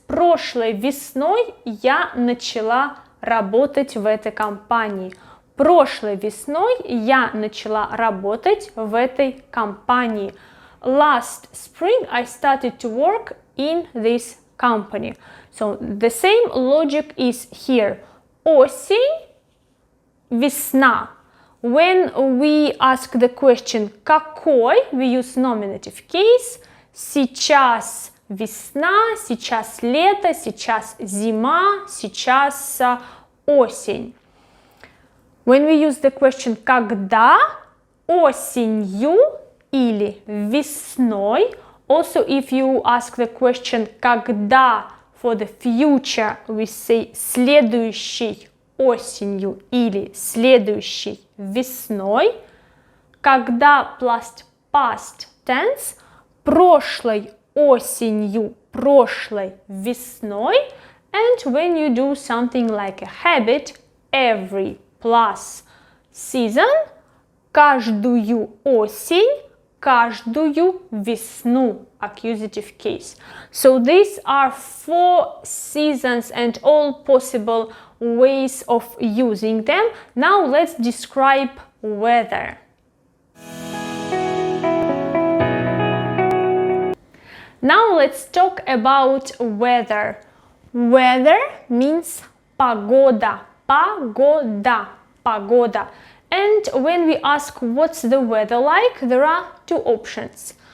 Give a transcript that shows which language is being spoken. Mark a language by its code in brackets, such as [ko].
[ru] Прошлой весной я начала работать в этой компании. Прошлой весной я начала работать в этой компании. [en] Last spring I started to work in this company. So the same logic is here. [ru] Осень, весна. [en] When we ask the question какой, we use nominative case. [ru] Сейчас весна, сейчас лето, сейчас зима, сейчас осень. [en] When we use the question когда, [ru] осенью или весной. [en] Also, if you ask the question когда for the future, we say [ru] следующей осенью или следующей весной. Когда [en] plus past tense, [ru] прошлой осенью, прошлой весной. [en] And when you do something like a habit, every plus season, [ru] каждую осень, каждую весну, [en] accusative case. So these are 4 seasons and all possible ways of using them. Now let's describe weather. Now let's talk about weather. Weather means [ru] погода, погода, погода. [en] And when we ask what's the weather like, there are 2 options.